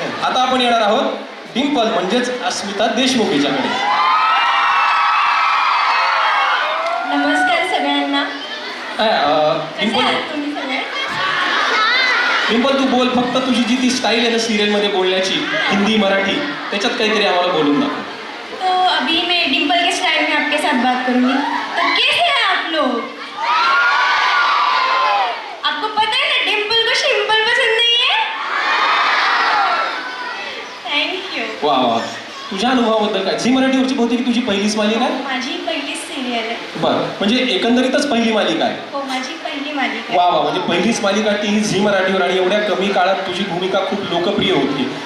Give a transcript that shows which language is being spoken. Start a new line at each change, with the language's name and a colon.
Marathi: आता आपण येणार आहोत डिम्पल म्हणजेच अस्मिता देशमुख हिच्याकडे. नमस्कार सगळ्यांना. काय कसे डिम्पल, आहात तुम्ही सगळे? डिम्पल तू बोल, फक्त तुझी जी ती स्टाईल आहे ना सिरियलमध्ये बोलण्याची, हिंदी मराठी, त्याच्यात काहीतरी आम्हाला बोलून दाखव.
Hindi: तो अभी मैं डिम्पल के स्टाइल में आपके साथ बात करूंगी. तो कैसे हैं आप लोग? आपको पता है ना डिम्पल को शिम्पल पसंद नहीं है?
English: Thank you.
Marathi: वा वा, तुझ्या अनुभवाबद्दल काय? झी मराठीवरची बहुतेक तुझी पहिलीच मालिका आहे? माझी पहिलीच सिरियल आहे. बरं, म्हणजे एकंदरीतच पहिली मालिका आहे. हो, माझी पहिली मालिका वा आहे. वा, म्हणजे पहिलीच मालिका ती झी मराठीवर, आणि एवढ्या कमी काळात तुझी भूमिका खूप लोकप्रिय होती.